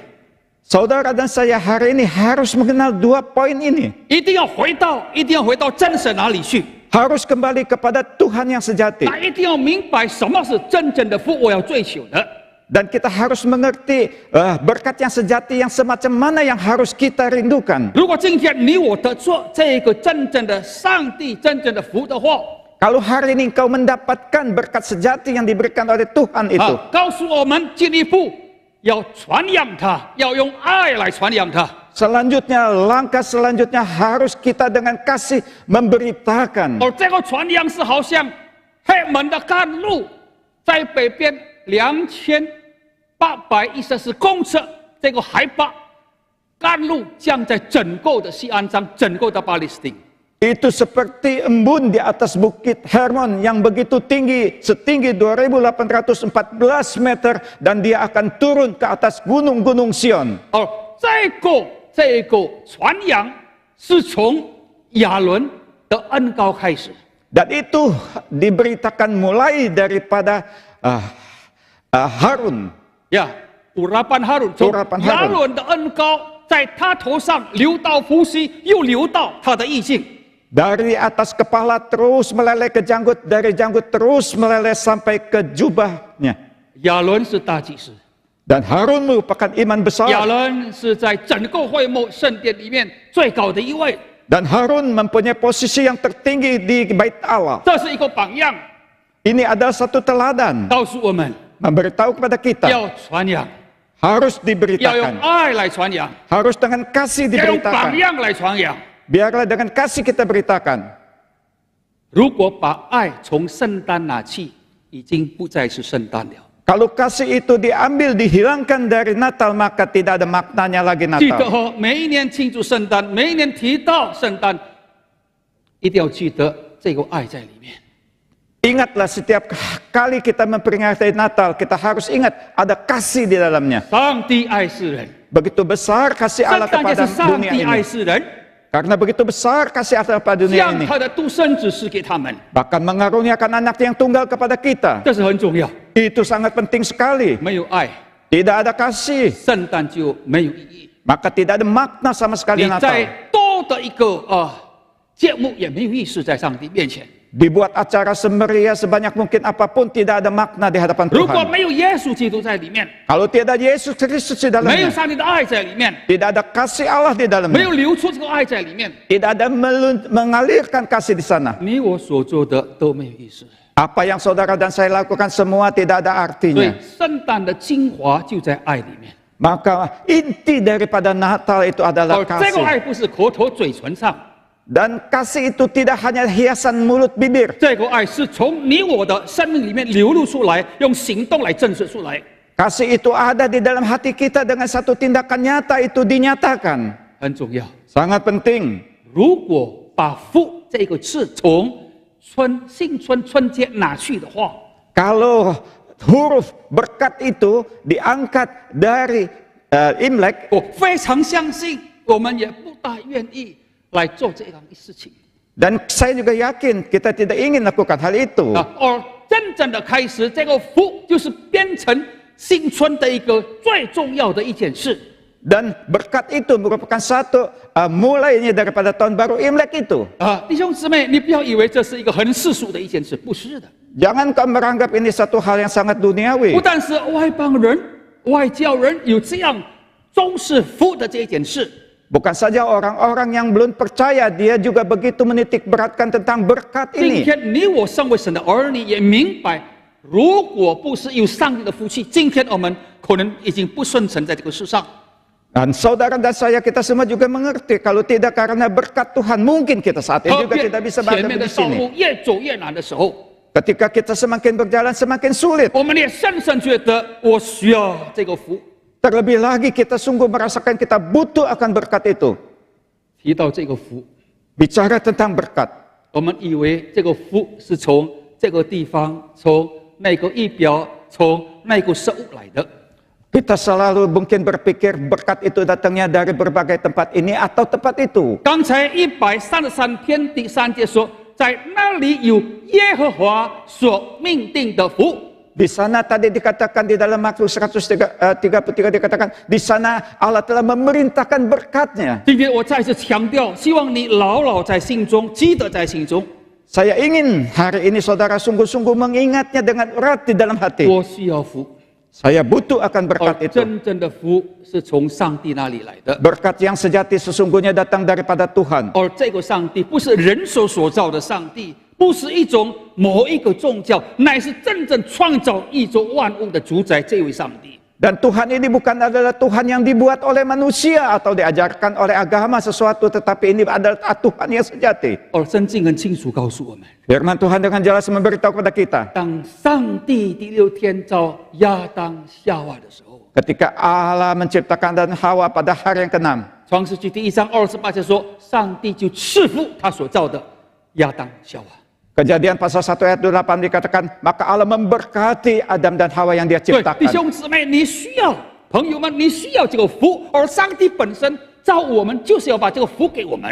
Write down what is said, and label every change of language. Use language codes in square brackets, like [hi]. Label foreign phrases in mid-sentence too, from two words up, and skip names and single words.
[id] Saudara dan saya hari ini harus mengenal 2 poin ini. [zh] 一定要回到真神那里去。 [id] Harus kembali kepada Tuhan yang sejati. [zh] 那一定要明白什么是真正的福，我要追求的。 [id] Dan kita harus mengerti berkat yang sejati yang semacam mana yang harus kita rindukan. [zh] 如果今天你我得做这个真正的上帝真正的福的话， [id] Kalau hari ini engkau mendapatkan berkat sejati yang diberikan oleh Tuhan itu, [zh] 告诉我们进一步要传扬它，要用爱来传扬它。 [id] selanjutnya langkah selanjutnya harus kita dengan kasih memberitakan. [zh] 而这个传扬是好像黑门的甘露，在北边2814公尺这个海拔，甘露降在整个的西安山，整个的巴勒斯坦。 [id] Itu seperti embun di atas bukit Hermon yang begitu tinggi, setinggi 2814 meter, dan dia akan turun ke atas gunung-gunung Sion. [zh] 而这个传扬是从亚伦的恩膏开始。 [id] Dan itu diberitakan mulai daripada Harun. Ya, urapan Harun， [zh] 从 [id] urapan [zh] 亚 [id] Harun [zh] 伦的恩膏在他头上流到胡须，又流到他的衣襟。 [id] Dari atas kepala terus meleleh ke janggut, dari janggut terus meleleh sampai ke jubahnya. [zh] 亚伦是大祭司， [id] Dan Harun merupakan iman [zh] 亚 [id] besar. [zh] 伦是在整个会幕圣殿里面最高的一位， [id] Dan Harun mempunyai posisi yang tertinggi di bait Allah. [zh] 这是一个榜样， [id] Ini adalah satu teladan [zh] 告诉我们 [id] memberitahu kepada kita [zh] 要传扬， [id] harus [zh] 要用 [id] diberitakan, [zh] 爱来传扬， [id] harus dengan kasih [zh] 要用榜 [id] diberitakan. [zh] 样来传扬。 [id] Biarlah dengan kasih kita beritakan. [zh] 如果把爱从圣诞拿去，已经不再是圣诞了。 [id] Kalau kasih itu diambil, dihilangkan dari Natal, maka tidak ada maknanya lagi [zh] 记得 [id] Natal. [zh] 哦，每一年庆祝圣诞，每一年提到圣诞，一定要记得这个爱在里面。 [id] Ingatlah setiap kali kita memperingati Natal, kita harus ingat ada kasih di dalamnya. [zh] 上帝爱世人， [id] Begitu besar kasih [zh] 圣 [id] Allah [zh] 诞节 [id] kepada [zh] 是上 [id] dunia [zh] 帝爱 [id] ini. [zh] 世人， [id] Karena begitu besar kasih Allah pada dunia [zh] 将 [id] ini. [zh] 他的独生子赐给他们， [id] Bahkan mengaruniakan anak yang tunggal kepada kita. [zh] 这是很重要。 [id] Itu sangat penting sekali. [zh] 没有爱， [id] Tidak ada kasih, [zh] 圣诞就没有意义。 [id] maka tidak ada makna sama [zh] 你 [id] sekali [zh] 再 [id] Natal. [zh] 多的一个节目也没有意思，在上帝面前。 [id] Dibuat acara semeriah sebanyak mungkin apapun, tidak ada makna di hadapan [zh] 如果 [id] Tuhan. [zh] 没有耶稣基督在里面， [id] Kalau tidak Yesus Kristus di [zh] 没有 [id] dalamnya, [zh] 上帝的爱在里面， [id] tidak ada kasih Allah di [zh] 没 [id] dalamnya, [zh] 有流出这个爱在里面， [id] tidak ada mengalirkan kasih di sana. [zh] 你我所做的都没有意思。 [id] Apa yang saudara dan saya lakukan semua tidak ada [zh] 所以 [id] artinya. [zh] 圣诞的精华就在爱里面。 [id] Maka inti daripada Natal itu adalah [zh] 这个 [id] kasih. [zh] 爱不是口头嘴唇上， [id] Dan kasih itu tidak hanya hiasan mulut bibir. [zh] 这个爱是从你我的生命里面流露出来，用行动来证实出来。 [id] Kasih itu ada di dalam hati kita dengan satu tindakan nyata itu dinyatakan. [zh] 很重要。 [id] Sangat penting. [zh] 如果把福这个字从新春春节拿去的话， [id] Kalau huruf berkat itu diangkat dari Imlek, [zh] 我非常相信，我们也不大愿意来做这样的事情。 [id] dan saya juga yakin kita tidak ingin lakukan hal itu. [zh] 而真正的开始，这个福就是变成新春的一个最重要的一件事。 [id] Dan berkat itu merupakan satu mulainya daripada tahun baru Imlek itu. [zh] 弟兄姊妹，你不要以为这是一个很世俗的一件事，不是的。 [id] Jangan kau menganggap ini satu hal yang sangat duniawi. [zh] 不但是外邦人、外教人有这样重视福的这件事， [id] Bukan saja orang-orang yang belum percaya, dia juga begitu menitik beratkan tentang berkat [zh] 今 [id] ini. [zh] 天你我身为神的儿女，也明白，如果不是有上帝的福气，今天我们可能已经不生存在这个世上。 [id] Dan saudara dan saya kita semua juga mengerti, kalau tidak karena berkat Tuhan, mungkin kita saat ini [zh] 特 [id] juga [zh] 别 [id] tidak bisa [zh] 前 [id] berada [zh] 面 [id] di [zh] 的道 [id] sini. [zh] 路越走越难的时候， [id] Ketika kita semakin berjalan semakin sulit. [zh] 我们也深深觉得我需要这个福。 [id] Terlebih lagi kita sungguh merasakan kita butuh akan berkat itu. [zh] 提到这个福， [id] Bicara tentang berkat, [zh] 我们以为这个福是从这个地方、从那个仪表、从那个事物来的。 [id] kita selalu mungkin berpikir berkat itu datangnya dari berbagai tempat ini atau tempat itu. [zh] 刚才133篇第3节说，在那里有耶和华所命定的福。 [id] Di sana tadi dikatakan di dalam Mazmur 133 dikatakan di sana Allah telah memerintahkan berkatnya. [zh] 今天我再次强调，希望你牢牢在心中，记得在心中。 [id] Saya ingin hari ini saudara sungguh-sungguh mengingatnya dengan erat di dalam hati. [zh] 我需要福， [id] Saya butuh akan [zh] 而 [id] berkat itu. [zh] 真正的福是从上帝那里来的。 [id] Berkat yang sejati sesungguhnya datang daripada Tuhan. [zh] 而这个上帝不是人手所造的上帝，不是一种某一个宗教，乃是真正创造宇宙万物的主宰这位上帝。 [id] Dan Tuhan ini bukan adalah Tuhan yang dibuat oleh manusia atau diajarkan oleh agama sesuatu, tetapi ini adalah Tuhan yang sejati. [zh] 而圣经很清楚告诉我们， [id] Firman Tuhan dengan jelas memberitahu kepada kita, [zh] 当上帝第6天造亚当夏娃的时候， [id] ketika Allah menciptakan Adam dan Hawa pada hari yang ke-6, [zh] 创世纪第1章28节说，上帝就赐福他所造的亚当夏娃。 [id] Kejadian pasal 1 ayat 28 dikatakan, maka Allah memberkati Adam dan Hawa yang dia [zh] 对，弟 [id] ciptakan. [zh] 兄姊妹，你需要朋友们，你需要这个福，而上帝本身造我们，就是要把这个福给我们。